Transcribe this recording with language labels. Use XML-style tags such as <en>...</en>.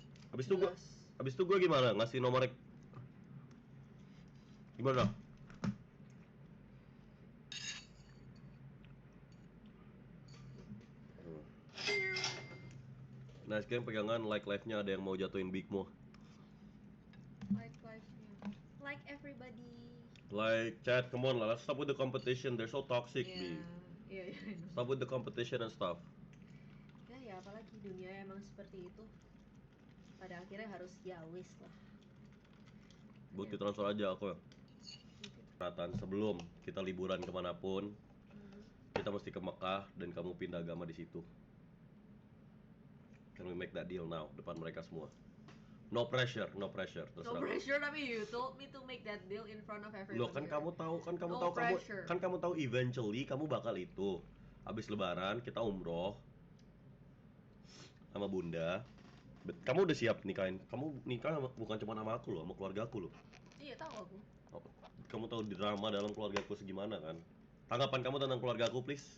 <id>Habis itu gua gimana? Ngasih nomor gimana? Nah, sekarang pegangan like live-nya ada yang mau jatuhin Big Mo. Like life-nya.</id> <en>Like everybody. Like chat, come on lah, let's stop with the competition. They're so toxic, Bi.</en> <id>Iya.</id> <en>Stop with the competition and stuff.</en> <id>Ya apalagi dunia emang seperti itu. Pada akhirnya harus ya wis lah. Bukti transfer aja aku. Perkataan sebelum kita liburan kemanapun, kita mesti ke Mekah dan kamu pindah agama di situ.</id> <en>Can we make that deal now</en> <id>depan mereka semua?</id> <en>No pressure. No</en> <id>Terserah.</id> <en>pressure, tapi you told me to make that deal in front of everybody.</en> <id>Loh, kan kamu tahu,</id> <en>No pressure.</en> <id>kamu tahu eventually kamu bakal itu. Habis lebaran kita umroh sama Bunda. Kamu udah siap nikahin? Kamu nikah bukan cuma sama aku loh, sama keluarga aku loh. Iya, tahu aku. Kamu tahu drama dalam keluarga aku segimana kan? Tanggapan kamu tentang keluarga aku, please?</id>